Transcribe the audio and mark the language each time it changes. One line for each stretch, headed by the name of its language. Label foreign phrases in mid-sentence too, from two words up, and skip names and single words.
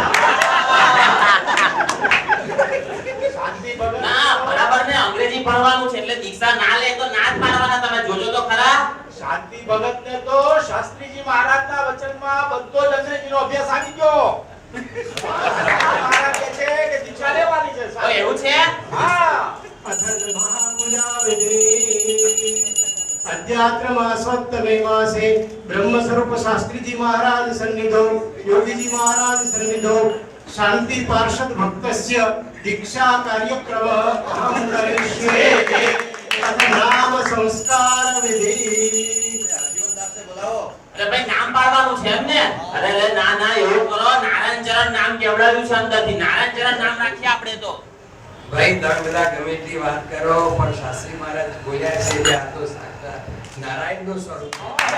Gujarati: ના બરાબર ને અંગ્રેજી ભણવાનું છે એટલે દીક્ષા ના લે તો ના જ પાડવાના. તમે જોજો તો ખરા. શાંતિ ભગતને તો શાસ્ત્રીજી મહારાજના વચનમાં બધો જ અંગ્રેજીનો અભ્યાસ આવી ગયો. મહારાજ કહે છે કે દીક્ષા લેવાની છે. તો એવું છે? હા.
Sanskrit: अध्यात्म मासोत्तमे मासे ब्रह्म स्वरूप शास्त्रीजी महाराज सन्निधौ योगीजी महाराज सन्निधौ शांति पार्षद भक्तस्य दीक्षा कार्यक्रम अहं करिष्ये नाम संस्कार विधि.
Gujarati: અરે ભાઈ નામ પાડવાનું છે એમ ને? અરે ના એવું કરો, નારાયણ ચરણ નામ કેવડાવ્યું છે અંદરથી. નારાયણ ચરણ નામ રાખીએ આપણે તો. ભાઈ તમે બધા ગમે તેટલી વાત કરો પણ શાસ્ત્રી મહારાજ બોલ્યા છે કે આ તો સાક્ષાત નારાયણનું સ્વરૂપ છે.